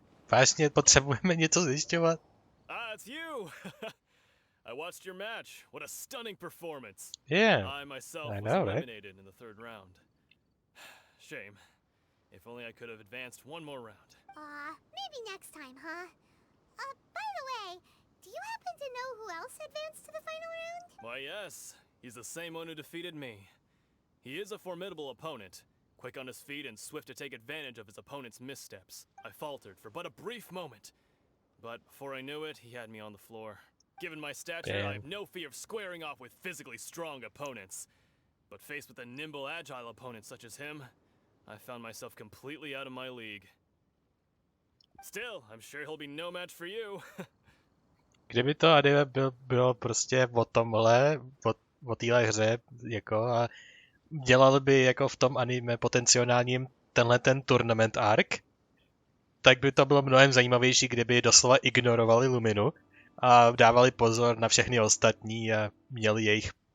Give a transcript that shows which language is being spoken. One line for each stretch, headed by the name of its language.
Czech: Vážně potřebujeme něco zjišťovat?
English: It's you! I watched your match. What a stunning performance. Yeah, I myself I was know, right? eliminated in the third round. Shame. If only I could have advanced one more round. Maybe next time, huh? By the way, do you happen to know who else advanced to the final round? Why, yes. He's the same one who defeated me. He is a formidable opponent, quick on his feet and swift to take advantage of his opponent's missteps. I faltered for but a brief moment, but before I knew it, he had me on the floor. Given my stature, I have no fear of squaring off with physically strong opponents. But faced with a nimble, agile opponent such as him, I found myself completely out of my league. Still, I'm sure he'll be no match for you.
Czech: Kdyby to anime bylo prostě o tomhle, o téhle hře, jako a dělal by jako v tom anime potenciálním tenhle ten tournament arc, tak by to bylo mnohem zajímavější, kdyby doslova ignorovali Luminu a dávali pozor na všechny ostatní a měli jejich